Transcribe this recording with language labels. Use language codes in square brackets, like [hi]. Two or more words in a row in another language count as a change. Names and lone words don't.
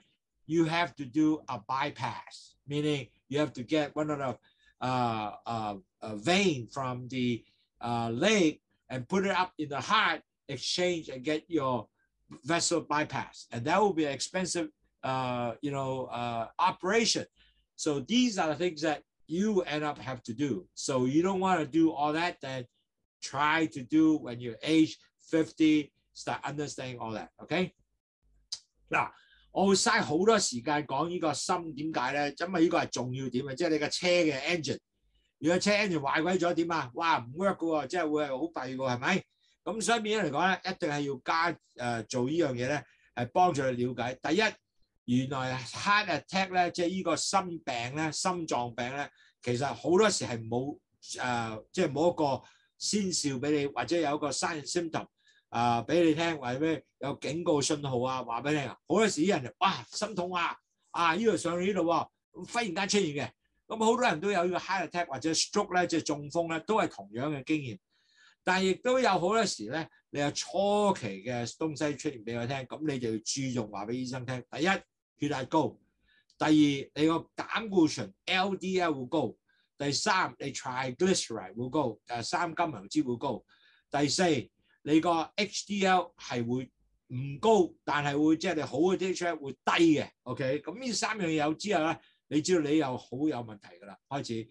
[en] You have to do a bypass, meaning you have to get one of the vein from the leg and put it up in the heart, exchange, and get your vessel bypass. And that will be an expensive operation. So these are the things that you end up have to do. So you don't want to do all that. Then try to do when you're age 50, start understanding all that. Okay? [yue] 嗱，我會嘥好多時間講呢個心，點解咧？因為呢個係重要點啊，即係你嘅車嘅 engine。如果車 engine 壞鬼咗點啊？哇，唔 work 嘅喎，即係會係好弊嘅喎，係咪？咁所以變咗嚟講咧，一定係要做呢樣嘢咧，係幫助你了解。第一，原來 [en] heart attack [yue] 咧，即係呢個心病咧、心臟病咧，其實好多時係冇即係冇一個先兆俾你，或者有一個 [en] sign symptom [yue] 俾你聽，或者咩有警告信號啊，話俾你聽。好多時啲人哇心痛啊呢度上去呢度喎，忽然間出現嘅。咁好多人都有呢個 [en] heart attack [yue] 或者 stroke 咧，即係中風咧，都係同樣嘅經驗。但係亦都有好多時咧，你有初期嘅東西出現俾佢聽，咁你就要注重話俾醫生聽。第一，血壓高；第二，你個膽固醇 LDL 會高；第三，你 triglyceride 會高，三甘油脂會高；第四，你個 HDL 係會唔高，但係會即係你好嘅 HDL 會低嘅。OK， 咁呢三樣嘢有之後咧，你知道你又好有問題㗎啦，開始。